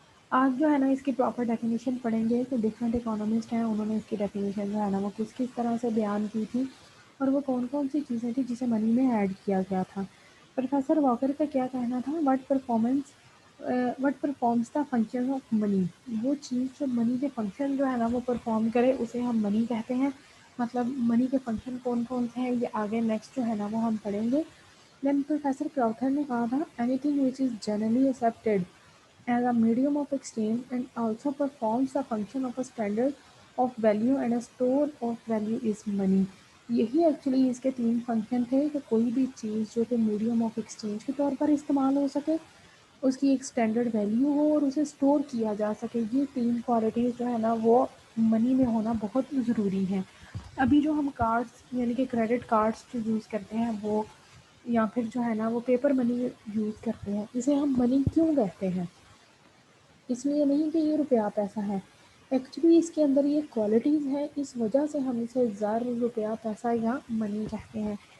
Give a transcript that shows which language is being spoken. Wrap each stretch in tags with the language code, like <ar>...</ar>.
<ur>آج جو ہے نا اس کی پراپر ڈیفینیشن پڑھیں گے. تو ڈفرینٹ اکانومسٹ ہیں, انہوں نے اس کی ڈیفینیشن جو ہے نا وہ کس طرح سے بیان کی تھی اور وہ کون کون سی چیزیں تھیں جسے منی میں ایڈ کیا گیا تھا. پروفیسر واکر کا کیا کہنا تھا,</ur> <en>What performs the function of money.</en> <ur>وہ چیز جو منی کے فنکشن جو ہے نا وہ پرفارم کرے اسے ہم منی کہتے ہیں. مطلب منی کے فنکشن کون کون سے ہیں یہ آگے نیکسٹ جو ہے نا وہ ہم پڑھیں گے.</ur> <en>then professor Crowther</en> <ur>نے کہا تھا</ur> <en>Anything which is generally accepted as a medium of exchange and also performs the function of a standard of value and a store of value is money.</en> <ur>یہی ایکچولی اس کے تین فنکشن تھے کہ کوئی بھی چیز جو کہ میڈیم آف ایکسچینج کے طور پر استعمال ہو سکے, اس کی ایک اسٹینڈرڈ ویلیو ہو اور اسے اسٹور کیا جا سکے. یہ تین کوالٹیز جو ہے نا وہ منی میں ہونا بہت ضروری ہیں. ابھی جو ہم کارڈس یعنی کہ کریڈٹ کارڈس جو یوز کرتے ہیں وہ یا پھر جو ہے نا وہ پیپر منی یوز کرتے ہیں, اسے ہم منی کیوں کہتے ہیں؟ اس لیے نہیں کہ یہ روپیہ پیسہ ہے, ایکچولی اس کے اندر یہ کوالٹیز ہیں, اس وجہ سے ہم اسے زر, روپیہ, پیسہ یا منی کہتے ہیں.</ur>